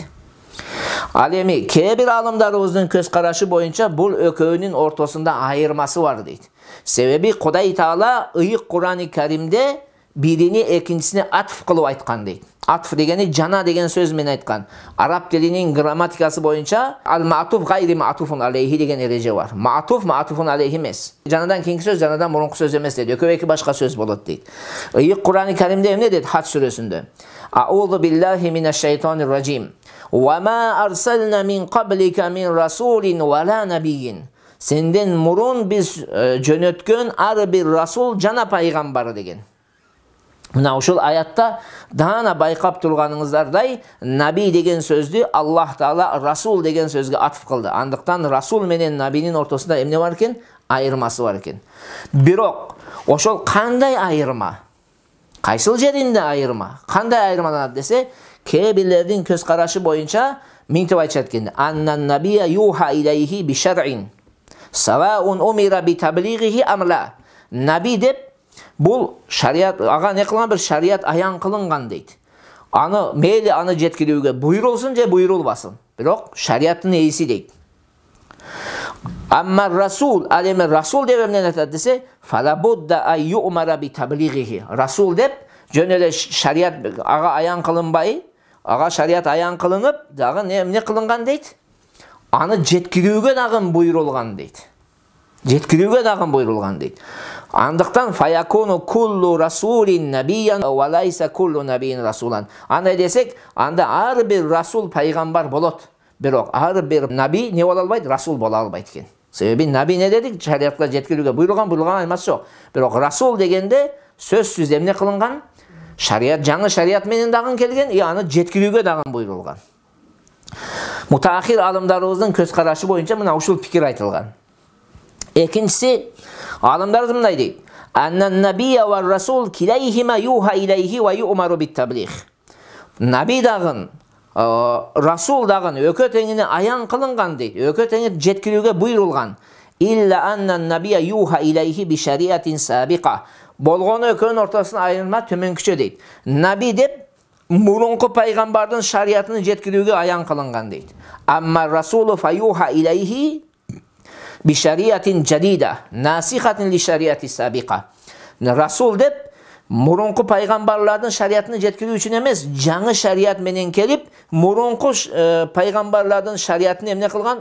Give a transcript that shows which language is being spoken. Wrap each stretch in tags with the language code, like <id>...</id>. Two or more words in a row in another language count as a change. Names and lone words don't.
<ky>Ал эми кээ бир алымдарыбыздын көз карашы боюнча бул экөөнүн ортосунда айырмасы бар дейт. Себеби Кудай Таала ыйык Кур'ан-ы Каримде бирини экинчисине атф кылып айткан дейт. Атф дегени жана деген сөз менен айткан. Араб тилинин грамматикасы боюнча</ky> <ar>المعطوف غير المعطوف عليه</ar> <ky>деген эреже бар.</ky> <ar>معطوف معطوف عليه</ar> <ky>эмес. Жанадан кийинки сөз жанадан мурунку сөз эмес дейт. Экөө эки башка сөз болот дейт. Ыйык Кур'ан-ы Каримде эмне дейт? Хач сүрөсүндө.</ky> <ar>أعوذ بالله من الشيطان الرجيم. وما أرسلنا من قبلك من رسول ولا نبي.</ar> <ky>Сенден мурун биз жөнөткөн ар бир расул жана пайгамбар деген. Мына ушул аятта даана байкап турганыңыздардай, наби деген сөздү Аллах Таала расул деген сөзгө атф кылды. Андыктан расул менен набинин ортосунда эмне бар экен? Айырмасы бар экен. Бирок ошол кандай айырма? Кайсыл жеринде айырма? Кандай айырмаланат десе, кээ бирлердин көз карашы боюнча мынтип айтышат экен.</ky> <ar>أن النبي يوحى إليه بشرع سواء أمر بتبليغه أم لا.</ar> <ky>Наби деп бул шарият, ага не кылган бир шарият аян кылынган дейт. Аны мейли аны жеткирүүгө буйрулсун же буйрулбасын. Бирок шариаттын ээси дейт.</ky> <ar>أما رسول,</ar> <ky>ал эми расул деп эмне айтат десе,</ky> <ar>فلا بد أي يؤمر بتبليغه.</ar> <ky>Расул деп жөн эле шарият ага аян кылынбай, ага шарият аян кылынып, дагы эмне кылынган дейт? Аны жеткирүүгө дагы буйрулган дейт. Жеткирүүгө дагы буйрулган дейт.</ky> <ar>Андыктан فيكون كل رسول نبيا وليس كل نبي رسولا.</ar> <ky>Андай десек, анда ар бир расул пайгамбар болот. Бирок ар бир наби не боло албайт? Расул боло албайт экен. Себеби наби не дедик? Шариятка жеткирүүгө буйрулган аймасы жок. Бирок расул дегенде сөзсүз эмне кылынган? Шарият, жаңы шарият менен дагы келген, аны жеткирүүгө дагы буйрулган. Мутаахир алымдарыбыздын көз карашы боюнча мына ушул пикир айтылган. Экинчиси, алымдар мындай дейт.</ky> <ar>أن النبي والرسول كليهما يوحى إليه ويؤمر بالتبليغ.</ar> <ky>Наби дагы, расул дагы өкө теңине аян кылынган дейт. Өкө теңи жеткирүүгө буйрулган.</ky> <ar>إلا أن النبي يوحى إليه بشريعة سابقة.</ar> <ky>Болгону экөөнүн ортосуна айырма төмөнкүчө дейт. Наби деп мурунку пайгамбардын шариятын жеткирүүгө аян кылынган дейт.</ky> <ar>أما الرسول فيوحى إليه بشريعة جديدة ناسخة لشريعة سابقة.</ar> <ky>Расул деп мурунку пайгамбарлардын шариятын жеткирүү үчүн эмес, жаңы шарият менен келип, мурунку пайгамбарлардын шариятын эмне кылган?</ky>